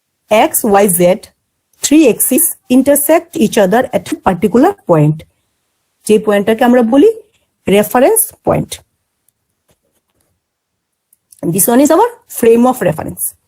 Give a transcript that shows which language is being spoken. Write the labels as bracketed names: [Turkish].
[English] x, y, z, three axes intersect each other at a particular point. [Bangla] যে পয়েন্টটাকে আমরা বলি reference point. [English] This one is our frame of reference.